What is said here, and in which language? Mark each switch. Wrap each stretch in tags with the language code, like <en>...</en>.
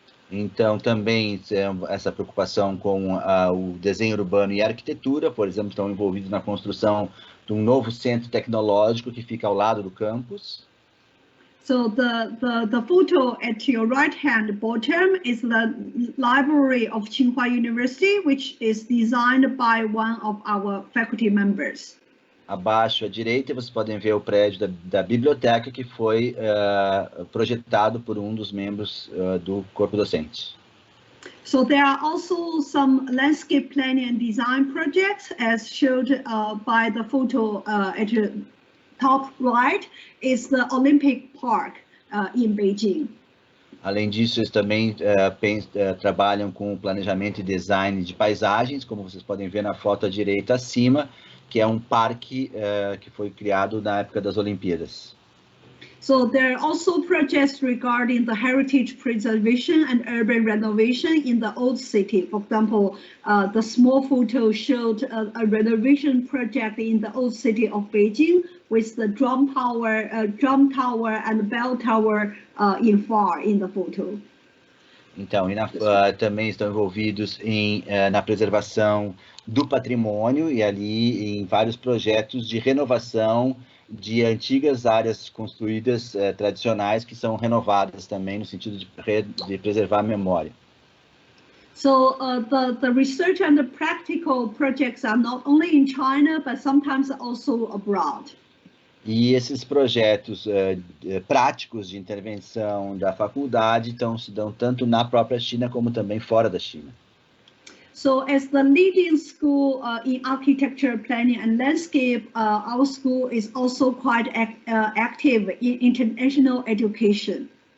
<pt>Então, também essa preocupação com o desenho urbano e a arquitetura, por exemplo, estão envolvidos na construção de um novo centro tecnológico que fica ao lado do campus.</pt> <en>So the photo at your right-hand bottom is the library of Tsinghua University, which is designed by one of our faculty members.</en> <pt>Abaixo à direita, vocês podem ver o prédio da biblioteca que foi projetado por um dos membros do corpo docente.</pt> <en>So there are also some landscape planning and design projects, as showed by the photo at the top right, is the Olympic Park in Beijing.</en> <pt>Além disso, eles também trabalham com planejamento e design de paisagens, como vocês podem ver na foto à direita acima, que é um parque que foi criado na época das Olimpíadas.</pt> <en>So there are also projects regarding the heritage preservation and urban renovation in the old city. For example, the small photo showed a renovation project in the old city of Beijing with the drum tower and bell tower in the photo.</en> <pt>Então, também estão envolvidos na preservação do patrimônio e ali em vários projetos de renovação de antigas áreas construídas tradicionais que são renovadas também no sentido de preservar a memória.</pt> <en>So the research and the practical projects are not only in China, but sometimes also abroad.</en> <pt>E esses projetos práticos de intervenção da faculdade se dão tanto na própria China como também fora da China.</pt> <en>So as the leading school in architecture, planning and landscape, our school is also quite active in international education.</en>